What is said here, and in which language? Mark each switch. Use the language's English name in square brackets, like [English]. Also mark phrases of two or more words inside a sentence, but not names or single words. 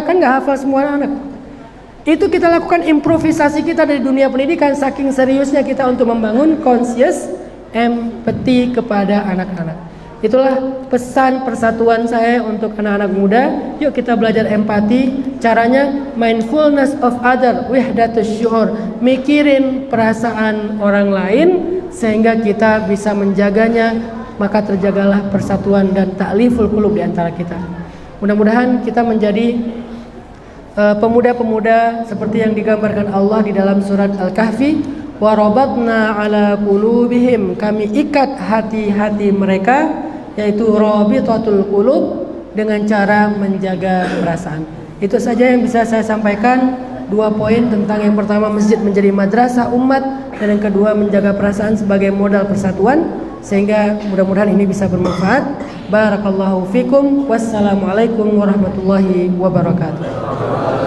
[Indonesian] Kan nggak hafal semua anak. Itu kita lakukan improvisasi kita dari dunia pendidikan, saking seriusnya kita untuk membangun [English] conscious empathy [Indonesian] kepada anak-anak. Itulah pesan persatuan saya untuk anak-anak muda. Yuk kita belajar empati. Caranya [English] mindfulness of other, [Arabic] وحدة الشعور, [Indonesian] mikirin perasaan orang lain sehingga kita bisa menjaganya, maka terjagalah persatuan dan [Arabic] تأليف القلوب [Indonesian] di antara kita. Mudah-mudahan kita menjadi pemuda-pemuda seperti yang digambarkan Allah di dalam surat Al-Kahfi, [Arabic] وربطنا على قلوبهم, [Indonesian] kami ikat hati-hati mereka, yaitu [Arabic] رابطة القلوب, [Indonesian] dengan cara menjaga perasaan. Itu saja yang bisa saya sampaikan. dua poin tentang yang pertama masjid menjadi madrasah umat, dan yang kedua menjaga perasaan sebagai modal persatuan, sehingga mudah-mudahan ini bisa bermanfaat. [Arabic] بارك الله فيكم. والسلام عليكم ورحمة الله وبركاته.